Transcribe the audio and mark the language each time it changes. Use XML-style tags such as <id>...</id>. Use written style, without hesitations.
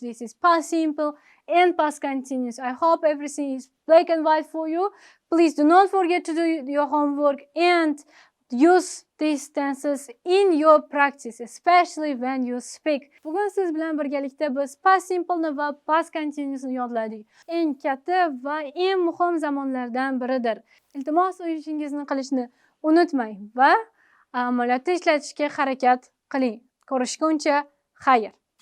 <en>This is past simple and past continuous. I hope everything is black and white for you. Please do not forget to do your homework and use these tenses in your practice, especially when you speak.</en> <uz>Bugun siz bilan birgalikda biz past simple va past continuousni yodladik. Eng katta va eng muhim zamonlardan biridir. Iltimos, o'z ishingizni qilishni unutmang va amaliyotda ishlatishga harakat qiling. Ko'rishguncha, xayr.</uz>